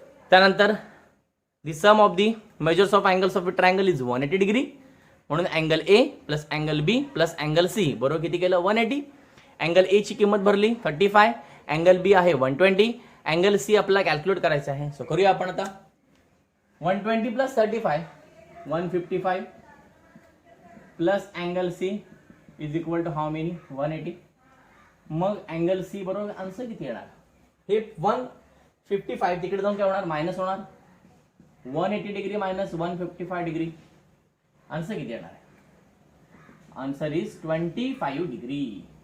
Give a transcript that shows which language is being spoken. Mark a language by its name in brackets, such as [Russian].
[English] त्यानंतर the sum of the measures of angles of a triangle is 180 degree. [Marathi] म्हणून angle A plus angle B plus angle C बरोबर किती केलं 180. Angle A ची किंमत भरली 35, अँगल बी आहे 120, अँगल सी आपल्याला कॅल्क्युलेट करायचं आहे. सो करूया आपण आता. [English] 120 plus 35 155 plus angle C is equal to how many 180. [Marathi] मग अँगल सी बरोबर आन्सर किती येणार? हे 155 तिकडे जाऊन काय होणार? मायनस होणार. 180 डिग्री मायनस 155 डिग्री आन्सर किती येणार आहे? [English] Answer is 25 degree.